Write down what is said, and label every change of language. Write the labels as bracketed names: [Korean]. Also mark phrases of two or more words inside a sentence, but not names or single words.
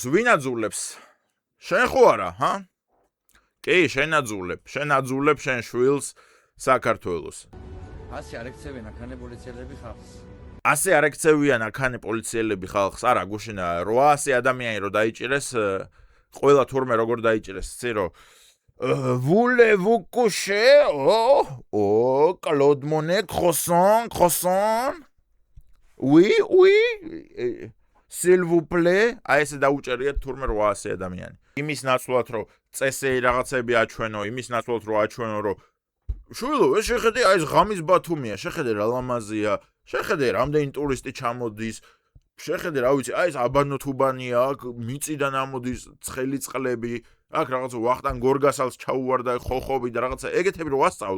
[Georgian] ვინ აძულებს? შენ ხო არა, ჰა? კი, შენ აძულებ. შენ აძულებ შენ შვილს საქართველოს. ასე არ ექცევიან აქანი პოლიციელები ხალხს. ასე არ ექცევიან აქანი პოლიციელები ხალხს. არა, გუშინა 800 ადამიანი რო დაიჭირეს, ყველა თურმე როგორ დაიჭირეს, ცირო [French] voulez-vous coucher? Oh, Claude Monet, croissant. Oui. S'il vous plaît, [Georgian] აი ესე დაუჭერიათ თურმე 800 ადამიანი. იმის ნაცვლად რომ წესეი რაღაცები აჩვენო, იმის ნაცვლად რომ აჩვენო რომ შვილო, ეს შეხედე აი ეს ღამის ბათუმია, შეხედე რა ლამაზია, შეხედე რამდენი ტურისტი ჩამოდის, შეხედე რა ვიცი, აი ეს აბანო თუბანია, აქ მიწიდან ამოდის ცხელი წყლები, აქ რაღაცა ვახტანგ გორგასალს ჩაუვარდა ხოხობი და რაღაცა ეგეთები რო ვასწავლო.